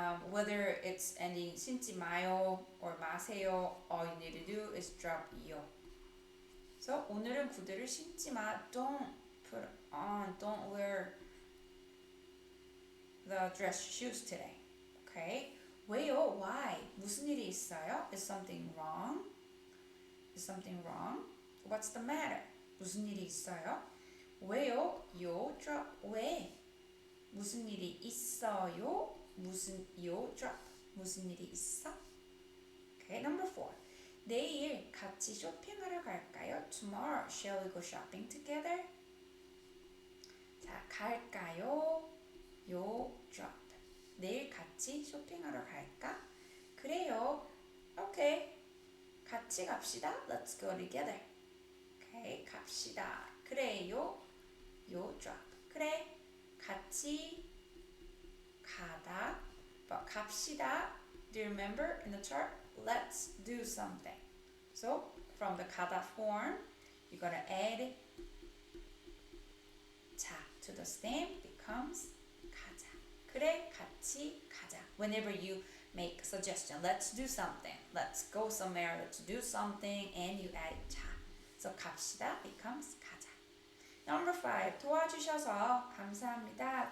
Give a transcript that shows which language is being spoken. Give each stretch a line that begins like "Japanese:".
English: Whether it's ending 신지 마요 or 마세요, all you need to do is drop 요.
Korean: So 오늘은 구두를 신지 마.
English: Don't put on, don't wear the dress shoes today.
Korean: Okay? 왜요?
English: Why?
Korean: 무슨 일이 있어요?
English: Is something wrong? Is something wrong? What's the matter?
Korean: 무슨 일이 있어요? 왜요? 요 drop. 왜? 무슨 일이 있어요? 무슨 요 drop. 무슨 일이 있어?
English: Okay, number 4.
Korean: 내일 같이 쇼핑하러 갈까요?
English: Tomorrow, shall we go shopping together?
Korean: 자, 갈까요? 요 drop. 내일 같이 쇼핑하러 갈까?
English: 그래요. Okay.
Korean: 같이 갑시다.
English: Let's go together.
Korean: Okay, 갑시다. 그래요. 요 drop. 그래. 같이 가다. But 갑시다.
English: Do you remember in the chart? Let's do something. So from the 가다 form, you're gonna add 자 to the stem becomes 가자.
Korean: 그래, 같이 가자.
English: Whenever you make a suggestion, let's do something. Let's go somewhere. Let's do something, and you add 자. So 갑시다 becomes 가자. Number 5.
Korean: 도와주셔서 감사합니다.